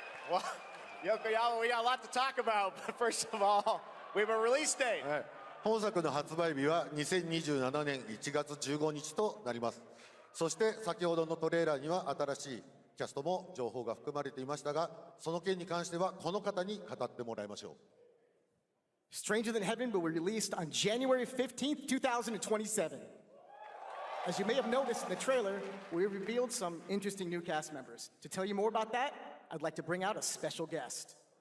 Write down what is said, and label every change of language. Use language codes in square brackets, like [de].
[en] Well, Yokoyama, we got a lot to talk about, but first of all, we have a release date. [ja] 本作の発売日は2027年1月15日となります。そして先ほどのトレーラーには新しいキャストも情報が含まれていましたが、その件に関してはこの方に語ってもらいましょう。 [en] Stranger Than Heaven will be released on January 15th, 2027. As you may have noticed in the trailer, we revealed some interesting new cast members. To tell you more about that, I'd like to bring out a special guest.